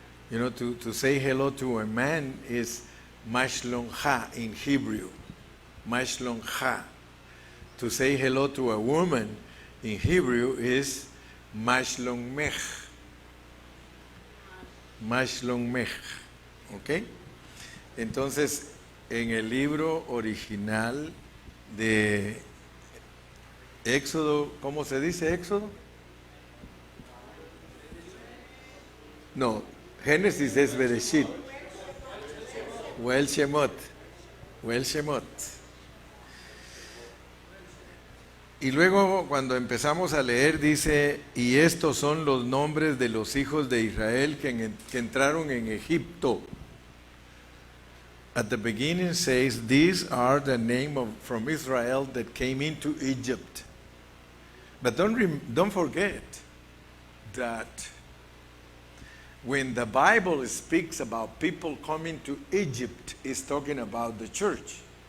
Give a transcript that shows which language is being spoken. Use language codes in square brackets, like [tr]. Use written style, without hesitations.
[en] You know, to say hello to a man is Mashlon Ha in Hebrew. Mashlon Ha. To say hello to a woman in Hebrew is Mashlon Mech. [he] Mashlon Mech. ¿Ok? [es] Entonces, en el libro original de Éxodo, ¿cómo se dice Éxodo? No, Génesis es Bereshit. Wel Shemot. Wel Shemot. Y luego cuando empezamos a leer dice, y estos son los nombres de los hijos de Israel que entraron en Egipto. [en] At the beginning says, these are the name from Israel that came into Egypt. But don't forget that when the Bible speaks about people coming to Egypt, it's talking about the church.